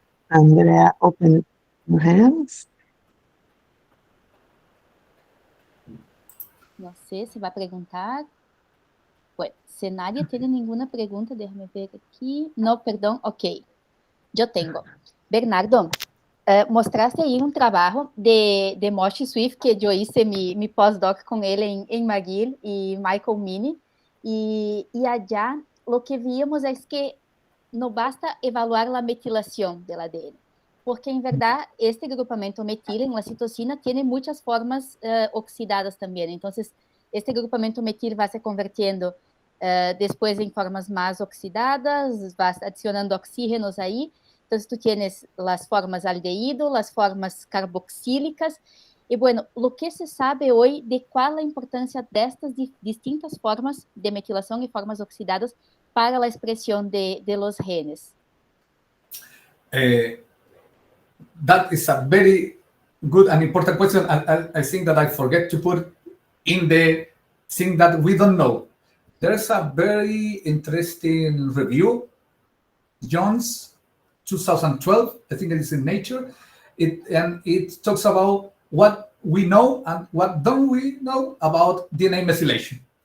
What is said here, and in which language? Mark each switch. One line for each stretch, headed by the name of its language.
English: Andrea, open your hands.
Portuguese: Não sei se vai perguntar.
Spanish: Bueno, se nadie tiene ninguna pregunta, déjame ver aquí. No, perdón, ok. Yo tengo.
Portuguese: Bernardo, mostraste aí um trabalho de Moshe Swift, que eu
Spanish: hice mi postdoc
Portuguese: com ele em McGill e Michael Mini, e
Spanish: allá lo que víamos
Portuguese: é que não basta
Spanish: evaluar
Portuguese: a metilação
Spanish: del ADN,
Portuguese: porque em verdade este grupamento metil em la citosina tem muitas formas oxidadas também. Então, este grupamento metil vai se convertindo depois em formas mais oxidadas, vai adicionando oxígenos aí. Então,
Spanish: tu tienes
Portuguese: as formas aldeído, as formas carboxílicas. E,
Spanish: bueno,
Portuguese: o que se sabe hoje de qual a importância destas distintas formas de metilação e formas oxidadas para a expressão
Spanish: de los genes?
English: That is a very good and important question. I think that I forget to put in the thing that we don't know. There's a very interesting review, Jones, 2012, I think it is in Nature, and it talks about what we know and what don't we know about DNA methylation.